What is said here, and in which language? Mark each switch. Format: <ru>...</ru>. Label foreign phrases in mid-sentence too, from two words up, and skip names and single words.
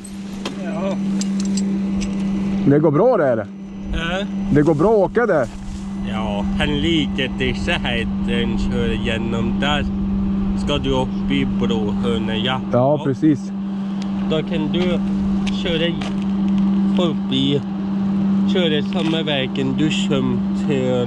<sv>Ja. Det går bra där? Det går bra att åka där? Ja,</sv> <no>han liker disse her den kjører gjennom der. Skal du opp i Bråhøneja?</no> <sv>Ja, precis.</sv> <no>Da kan du kjøre forbi, kjøre samme veien du kommer til.</no>